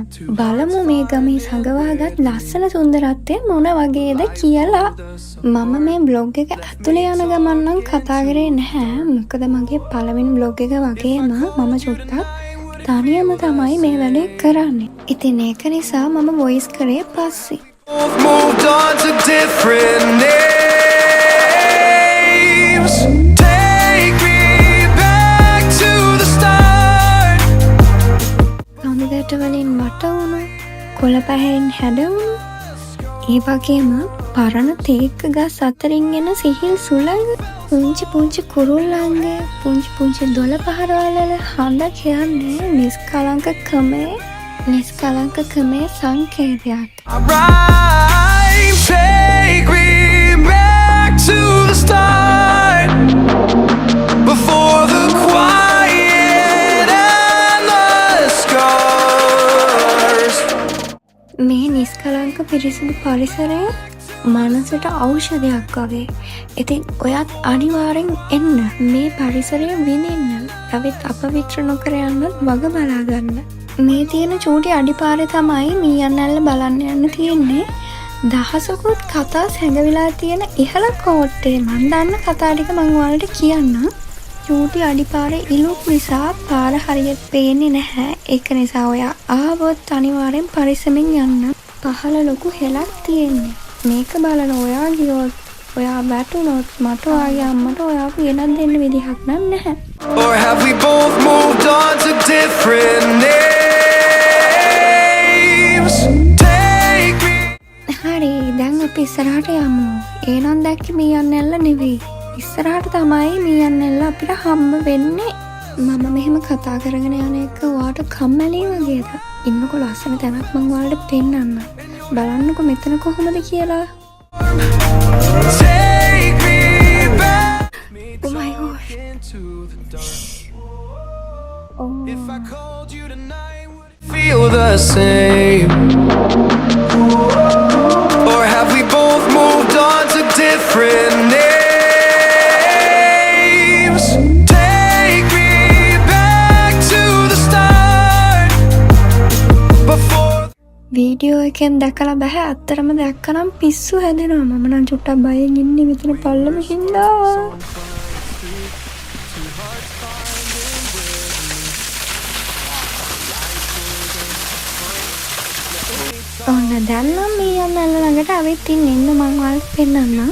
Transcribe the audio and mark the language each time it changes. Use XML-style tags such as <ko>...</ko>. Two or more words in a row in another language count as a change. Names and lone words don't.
<si>බලමු මේ ගමේ සඟවාගත් ලස්සන සුන්දරත්වය මොන වගේද කියලා. මම මේ බ්ලොග් එක ඇතුලේ යන ගමන් නම් කතා කරේ නැහැ. මොකද මගේ පළවෙනි බ්ලොග් එක වගේම මම චුට්ටක් තනියම තමයි මේ වැඩේ කරන්නේ. ඉතින් ඒක නිසා මම වොයිස් කරේ පස්සේ.</si> <en>Moved on to different names. Take me</en> <si>පිටවලින් වට වුණු කොළ පැහැයෙන් හැඩවුණු ඒ වගේම පරණ තේක්ක ගස් අතරින් එන සිහිල් සුළඟ පුංචි පුංචි කුරුල්ලන්ගේ පුංචි පුංචි දොළ පහරවල හඬ කියන්නේ නිස්කලංකකමේ සංකේතයක්.</si> <en>Take me back to the start before the quiet and the scars.</en> <si>මේ නිස්කලංක පිරිසිදු පරිසරය මනසට ඖෂධයක් වගේ. ඉතින් ඔයත් අනිවාර්යෙන් එන්න මේ පරිසරය විඳින්න. ඇවිත් අපවිත්‍ර නොකර යන්නත් වග බලා ගන්න. මේ තියෙන චූටි අඩිපාරේ තමයි මීයන්නැල්ල බලන්න යන්න තියෙන්නේ. දහසකුත් කතා සැඟවිලා තියෙන ඉහළ කෝට්ටේ මන් දන්න කතා ටික මං ඔයාලට කියන්නම්. චූටි අඩිපාරේ ඉලුක් නිසා පාර හරියට පේන්නේ නැහැ. ඒක නිසා ඔයා ආවොත් අනිවාර්යෙන් පරිස්සමින් යන්න. පහළ ලොකු හෙලක් තියෙන්නේ. මේක බලන ඔයා ගියොත් ඔයා වැටුනොත් මට ඔයාගේ අම්මට ඔයාව ගෙනත් දෙන්න විදිහක් නැහැ.</si> <en>Or have we both moved on to different names? Take me.</en> <si>හරි දැන් අපි ඉස්සරහට යමු. ඒනම් දැක්කේ මීයන්නැල්ල නෙවෙයි. ඉස්සරහට තමයි මීයන්නැල්ල අපිට හම්බ වෙන්නේ. මම මෙහෙම කතා කරගෙන යන එක ඔයාට කම්මැලි වගේද? ඉන්නකො ලස්සන තැනක් මම ඔයාලට පෙන්නන්න. බලන්නකො මෙතන කොහොමද කියලා.</si> <en>Take me back Oh my gosh. into the dark. Oh. If I called you tonight, would it feel the same? Or have we both moved on to different names? Take me back to the start before.</en> <si>වීඩියෝ එකෙන් දැකලා බෑ අත්තරම දැක්කනම් පිස්සු හැදෙනවා. මම නම් චුට්ටක් බයෙන් ඉන්නේ මෙතන පල්ලම හින්දා. ඔන්න දැන් නම් මීයන්නැල්ල ළඟට අවිත් ඉන්න මං ඔයාලට පෙන්නන්නම්.</si>